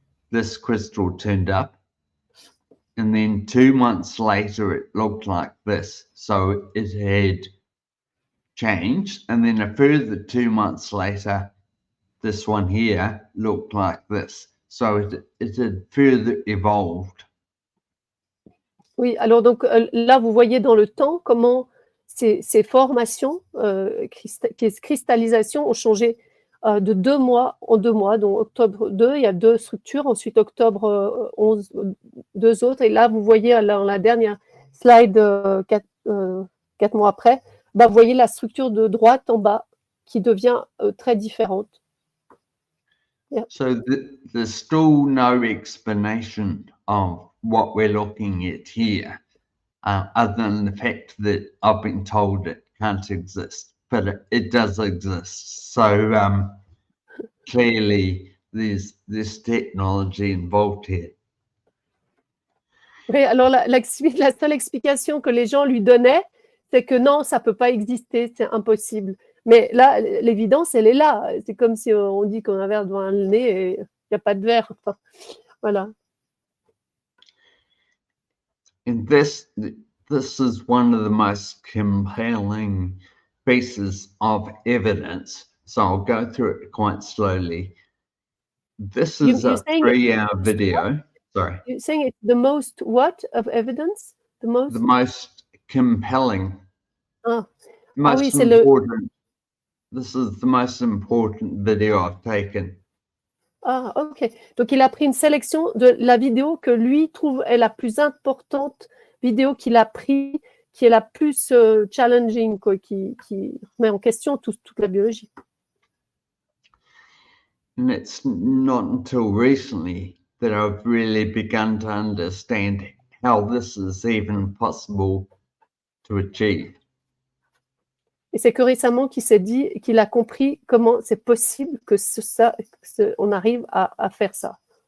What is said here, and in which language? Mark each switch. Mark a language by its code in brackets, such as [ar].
[en] this crystal turned up. And then 2 months later, it looked like this. So it had changed. And then a further 2 months later, this one here looked like this. So it had further evolved. [fr] Oui, alors donc là, vous voyez dans le temps comment ces formations, cristallisations ont changé de 2 mois en 2 mois. Donc octobre 2, il y a 2 structures, ensuite octobre 11, 2 autres. Et là, vous voyez dans la dernière slide, 4 mois après, bah, vous voyez la structure de droite en bas qui devient très différente. [en] Yeah. So there's still no explanation of what we're looking at here, other than the fact that I've been told it can't exist, but it does exist. So clearly there's this technology involved here. [fr] Oui, alors la seule explication que les gens lui donnaient, c'est que non, ça ne peut pas exister, c'est impossible. Mais là, l'évidence, elle est là. C'est comme si on dit qu'on a un verre devant le nez et il n'y a pas de verre. Enfin, voilà. [en] And this is one of the most compelling pieces of evidence. So I'll go through it quite slowly. This is a 3-hour video. Sorry. You're saying it's the most what of evidence? The most compelling. [fr] Oui, c'est important. [en] This is the most important video I've taken. [fr] Ah, ok. Donc, il a pris une sélection de la vidéo que lui trouve est la plus importante vidéo qu'il a pris, qui est la plus challenging, quoi, qui met en question toute la biologie. [en] And it's not until recently that I've really begun to understand how this is even possible to achieve. [fr] Et c'est que récemment qu'il s'est dit, qu'il a compris comment c'est possible que on arrive à faire ça.